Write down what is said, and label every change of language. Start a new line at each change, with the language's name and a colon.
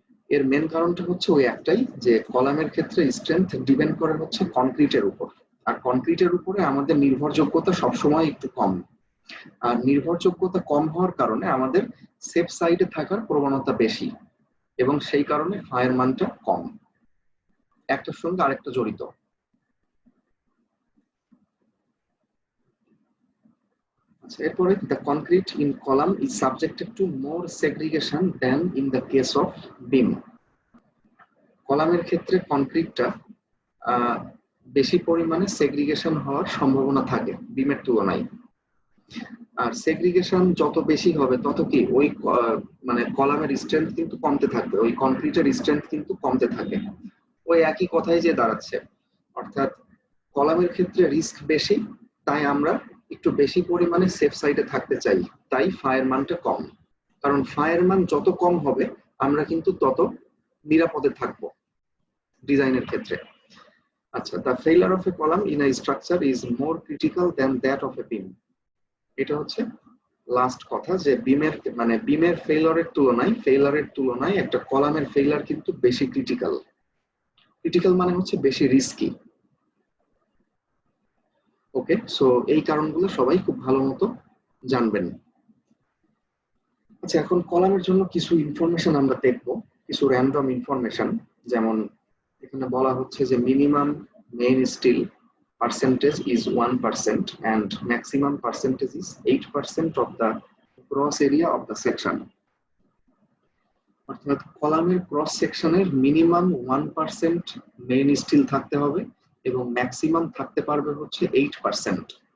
Bangla: এর মেন কারণটা হচ্ছে ওই একটাই, যে কলামের ক্ষেত্রে স্ট্রেংথ ডিপেন্ড করে হচ্ছে কনক্রিটের উপর, আর কনক্রিটের উপরে আমাদের নির্ভরযোগ্যতা সবসময় একটু কম, আর নির্ভরযোগ্যতা কম হওয়ার কারণে আমাদের সেফ সাইডে থাকার প্রবণতা বেশি, এবং সেই কারণে ফায়ার মানটা কম, একটার সঙ্গে আরেকটা জড়িত।
English: আচ্ছা, এরপরে the concrete in column is subjected to more segregation than in the case of beam।
Bangla: কলামের ক্ষেত্রে কনক্রিটটা বেশি পরিমাণে সেগ্রিগেশন হওয়ার সম্ভাবনা থাকে বিমের তুলনায়, আর সেগ্রিগেশন যত বেশি হবে তত কি ওই মানে কলামের স্ট্রেংথ কিন্তু কমতে থাকবে, ওই কনক্রিটের স্ট্রেংথ কিন্তু কমতে থাকে। ওই একই কথাই যে দাঁড়াচ্ছে, অর্থাৎ কলামের ক্ষেত্রে রিস্ক বেশি, তাই আমরা একটু বেশি পরিমাণে সেফ সাইডে থাকতে চাই, তাই ফায়ার মানটা কম, কারণ ফায়ার মান যত কম হবে আমরা কিন্তু তত নিরাপদে থাকবো ডিজাইনের ক্ষেত্রে।
English: আচ্ছা, the failure of a column in a structure is more critical than that of a beam।
Bangla: এটা হচ্ছে লাস্ট কথা, যে বিমের ফেইলারের তুলনায় একটা কলামের ফেইলার কিন্তু বেশি ক্রিটিক্যাল মানে হচ্ছে বেশি রিস্কি। ওকে, সো এই কারণগুলো সবাই খুব ভালো মতো জানবেন। আচ্ছা, এখন কলামের জন্য কিছু ইনফরমেশন আমরা দেখবো, কিছু র্যান্ডম ইনফরমেশন। যেমন এখানে বলা হচ্ছে যে minimum main still
English: percentage is 1% and maximum percentage is 8% of the gross area of the section।
Bangla: অর্থাৎ কলামের ক্রস সেকশনের মিনিমাম 1% মেইন স্টিল থাকতে হবে এবং ম্যাক্সিমাম থাকতে পারবে হচ্ছে 8%।